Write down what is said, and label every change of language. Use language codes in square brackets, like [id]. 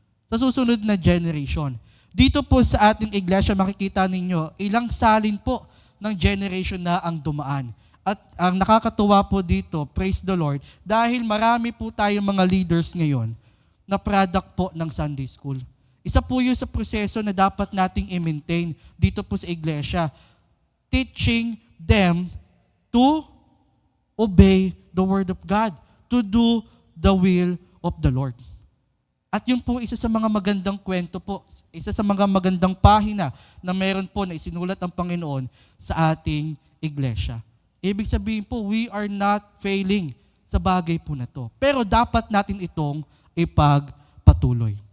[tl] Sa susunod na generation. Dito po sa ating iglesia makikita ninyo ilang salin po ng generation na ang dumaan. At ang nakakatuwa po dito, [en] praise the Lord, [tl] dahil marami po tayong mga leaders ngayon na product po ng Sunday School. Isa po yun sa proseso na dapat nating i-maintain dito po sa iglesia. [en] Teaching them to obey the Word of God, to do the will of the Lord. [tl] At yun po isa sa mga magandang kwento po, isa sa mga magandang pahina na meron po na isinulat ang Panginoon sa ating iglesia. Ibig sabihin po, [en] we are not failing [tl] sa bagay po na to. Pero dapat natin itong ipagpatuloy.